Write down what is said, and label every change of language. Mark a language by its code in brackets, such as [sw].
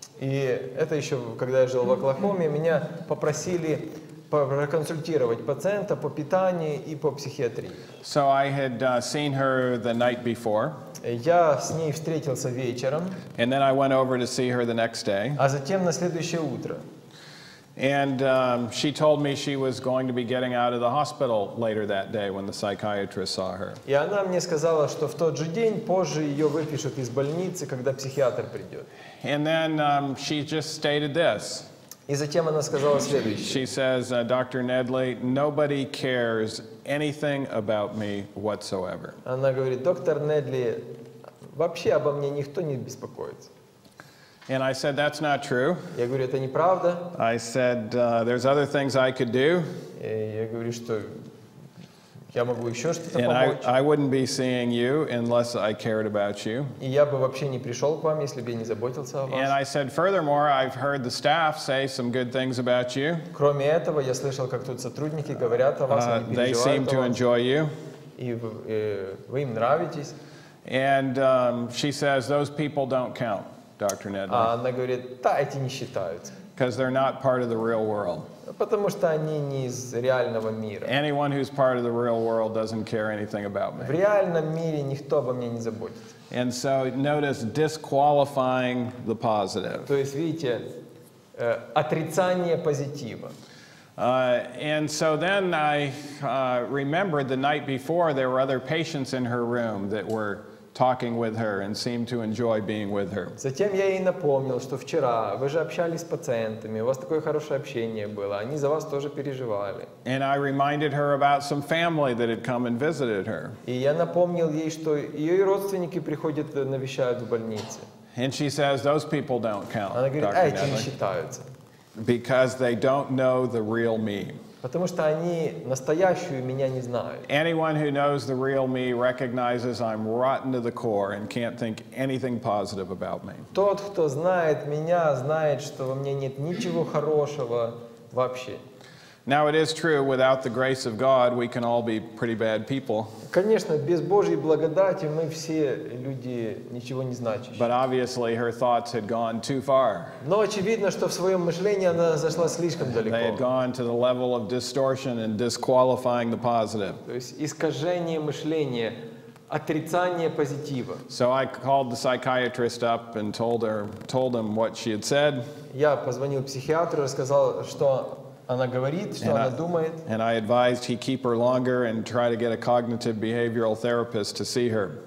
[ru] И это еще, когда я жил в Оклахоме, меня попросили проконсультировать пациента по питанию и по психиатрии. [en] So I had seen her the night before. [ru] Я с ней встретился вечером. [en] And then I went over to see her the next day. [ru] А затем на следующее утро. [en] And she told me she was going to be getting out of the hospital later that day when the psychiatrist saw her. [ru] И она мне сказала, что в тот же день позже ее выпишут из больницы, когда психиатр придет. [en] And then she just stated this. [ru] И затем она сказала следующее. [en] She says, Dr. Nedley, nobody cares anything about me whatsoever. [ru] Она говорит: доктор Недли, вообще обо мне никто не беспокоится. [en] And I said, that's not true. [ru] Я говорю, это неправда. [en] I said, there's other things I could do. [ru] Я говорю, что я могу еще что-то [en] And [ru] помочь. [en] I wouldn't be seeing you unless I cared about you. [ru] И я бы вообще не пришел к вам, если бы я не заботился о вас. [en] And I said, furthermore, I've heard the staff say some good things about you. [ru] Кроме этого, я слышал, как тут сотрудники говорят о вас, они [en] They seem [ru] переживают [en] to [ru] о вас, [en] enjoy you. [ru] и вы им нравитесь. [en] And she says, those people don't count, Dr. Nedley, [ru] она говорит: да, эти не считаются, [en] because they're not part of the real world. [ru] потому что они не из реального мира. [en] Anyone who's part of the real world doesn't care anything about [ru] В [en] me. [ru] реальном мире никто обо мне не заботится. [en] And so notice disqualifying the positive. [ru] То есть, видите, отрицание позитива. [en] And so then I remembered the night before there were other patients in her room that were talking with her and seemed to enjoy being with her. [ru] Затем я ей напомнил, что вчера вы же общались с пациентами, у вас такое хорошее общение было, они за вас тоже переживали. [en] And I reminded her about some family that had come and visited her. [ru] И я напомнил ей, что ее родственники приходят, навещают в больнице. [en] And she says, those people don't count, [ru] Она говорит: [en] Dr. [ru] эти не [en] Nedley, [ru] считаются, [en] because they don't know the real me. [ru] потому что они настоящую меня не знают. [en] Anyone who knows the real me recognizes I'm rotten to the core and can't think anything positive about me. [ru] Тот, кто знает меня, знает, что во мне нет ничего хорошего вообще. [en] Now it is true, without the grace of God, we can all be pretty bad people. [ru] Конечно, без Божьей благодати мы все люди ничего не значащие. [en] But obviously her thoughts had gone too far. [ru] Но очевидно, что в своем мышлении она зашла слишком [en] They had [ru] далеко. [en] gone to the level of distortion and disqualifying the positive. [ru] То есть искажение мышления, отрицание позитива. [en] So I called the psychiatrist up and told him what she had said. [ru] Я позвонил психиатру, рассказал, что она говорит, что она думает. [en] And I advised he keep her longer and try to get a cognitive behavioral therapist to see her.